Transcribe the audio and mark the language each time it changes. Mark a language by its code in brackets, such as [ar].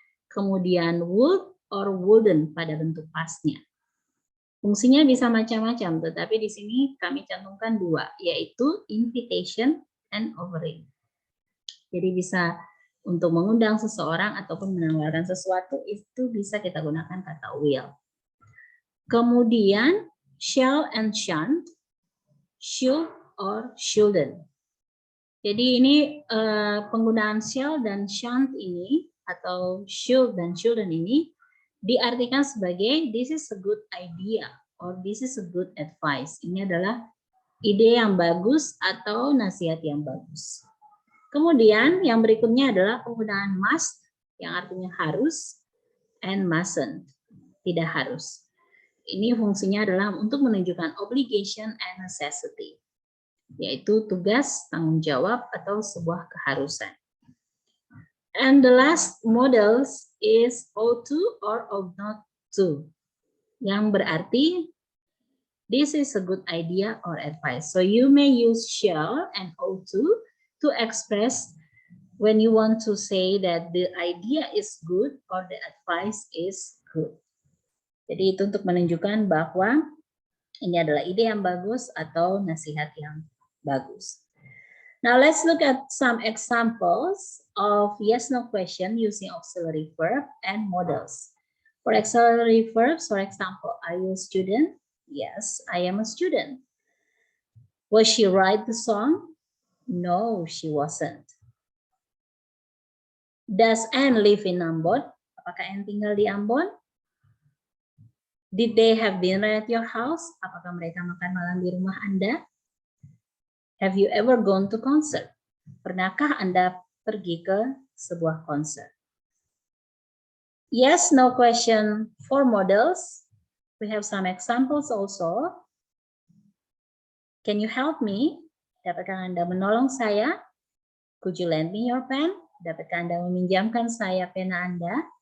[id] Kemudian would or wouldn't pada bentuk pastnya. Fungsinya bisa macam-macam, tetapi di sini kami cantumkan dua, yaitu [en] invitation and offering. [id] Jadi bisa untuk mengundang seseorang ataupun menawarkan sesuatu, itu bisa kita gunakan kata will. Kemudian shall and shan't, should or shouldn't. Jadi ini penggunaan shall dan shan't ini atau should dan shouldn't ini diartikan sebagai [en] this is a good idea or this is a good advice. [id] Ini adalah ide yang bagus atau nasihat yang bagus. Kemudian yang berikutnya adalah penggunaan must yang artinya harus and mustn't, tidak harus. Ini fungsinya adalah untuk menunjukkan [en] obligation and necessity, [id] yaitu tugas, tanggung jawab, atau sebuah keharusan. [en] And the last models is ought to or ought not to, [id] yang berarti [en] this is a good idea or advice. So you may use shall and ought to express when you want to say that the idea is good or the advice is good. [id] Jadi itu untuk menunjukkan bahwa ini adalah ide yang bagus atau nasihat yang bagus. [en] Now let's look at some examples of yes/no question using auxiliary verb and models. For auxiliary verbs, for example, are you a student? Yes, I am a student. Was she write the song? No, she wasn't. Does Anne live in Ambon? [id] Apakah Anne tinggal di Ambon? [en] Did they have dinner at your house? [id] Apakah mereka makan malam di rumah Anda? [en] Have you ever gone to concert? [id] Pernahkah Anda pergi ke sebuah konser? [en] Yes, no question for models. We have some examples also. Can you help me? [id] Dapatkah Anda menolong saya? [en] Could you lend me your pen? [id] Dapatkah Anda meminjamkan saya pena Anda?